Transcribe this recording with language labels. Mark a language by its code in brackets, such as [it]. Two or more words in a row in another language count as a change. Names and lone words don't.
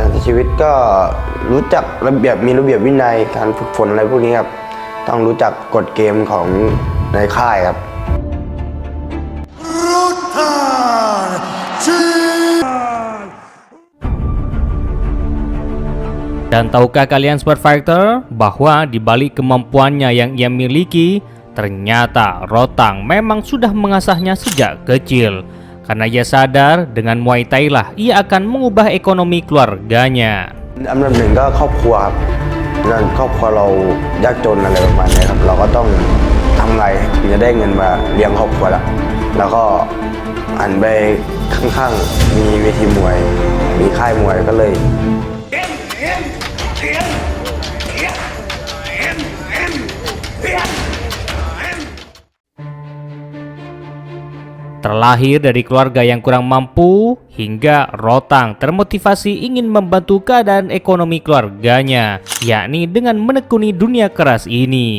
[th] ชีวิตก็รู้จักระเบียบมีระเบียบวินัยการฝึกฝนอะไรพวกนี้ครับต้องรู้จักกฎเกมของในค่ายครับ [id] Dan tahukah kalian Sport Fighter bahwa di balik kemampuannya yang ia miliki, ternyata Rotang memang sudah mengasahnya sejak kecil. Karena ia sadar dengan Muay Thai lah ia akan mengubah ekonomi keluarganya. [th] อันดับหนึ่งก็ครอบครัวครับนั่นครอบครัวเรายากจนอะไรประมาณนี้ครับเราก็ต้องทำไงถึงจะได้เงินมาเลี้ยงครอบครัวแล้วก็หันไปข้างๆมีเวทีมวยมีค่ายมวยก็เลย [id] Terlahir dari keluarga yang kurang mampu, hingga Rotang termotivasi ingin membantu keadaan ekonomi keluarganya, yakni dengan menekuni dunia keras ini.